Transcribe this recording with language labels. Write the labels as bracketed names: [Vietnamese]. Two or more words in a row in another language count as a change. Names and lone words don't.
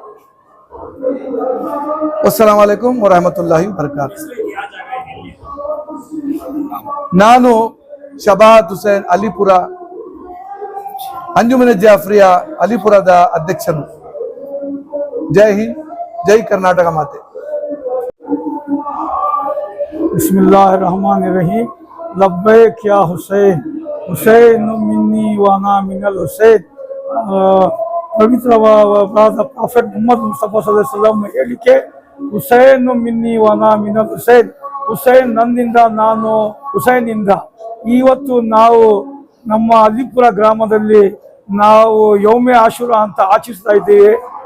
[Arabic] السلام عليكم ورحمة الله وبركاته. [Kannada] ನಾನು ಶಬಾಹತ್ ಹುಸೇನ್ ಅಲಿಪುರ ಅಂಜುಮನ್ ಜಾಫರಿಯ ಅಲಿಪುರದ ಅಧ್ಯಕ್ಷನು. ಜೈ ಹಿಂದ್, ಜೈ ಕರ್ನಾಟಕ ಮಾತೆ. [Arabic] بسم الله الرحمن الرحيم. لبيك يا حسين حسين مني وأنا من الحسين. [Kannada] ಪವಿತ್ರ ಪ್ರಾಫೆಟ್ ಮುಹಮ್ಮದ್ ಮುಸ್ತಫಾ [Arabic] صلى الله عليه وسلم [Kannada] ಹೇಳಿಕೆ, [Arabic] حسين مني وأنا من الحسين. [Kannada] ಹುಸೈನ್ ನನ್ನಿಂದ, ನಾನು ಹುಸೈನಿಂದ. ಇವತ್ತು ನಾವು ನಮ್ಮ ಅಲಿಪುರ ಗ್ರಾಮದಲ್ಲಿ ನಾವು ಯೌಮೆ ಆಶೂರ ಅಂತ ಆಚರಿಸ್ತಾ ಇದ್ದೇವೆ.